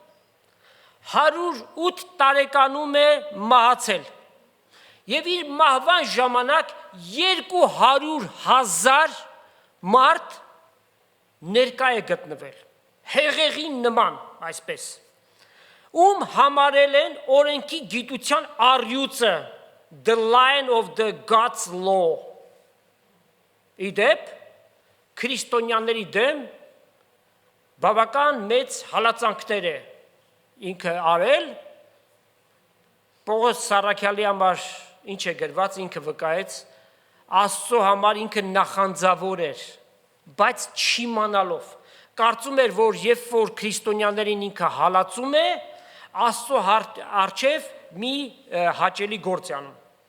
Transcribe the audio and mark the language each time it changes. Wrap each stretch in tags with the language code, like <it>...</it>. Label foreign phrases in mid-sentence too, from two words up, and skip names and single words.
<hy>108 տարեկանում է մահացել եւ իր մահվան ժամանակ 200,000 մարդ ներկա է գտնվել հեղեղին նման այսպես ում համարել են օրենքի գիտության առյուծը</hy> <en>the line of the God's law</en> <hy>իդեպ քրիստոնյաների դեմ բավական մեծ հալածանքներ է ինքը արել Պողոս Սարաքյալի համար ինչ է գրված ինքը վկայեց Աստծո համար ինքը նախանձավոր էր բայց չիմանալով կարծում էր որ երբ որ քրիստոնյաներին ինքը հալածում է Աստծո առջև մի հաճելի գործ է անում</hy>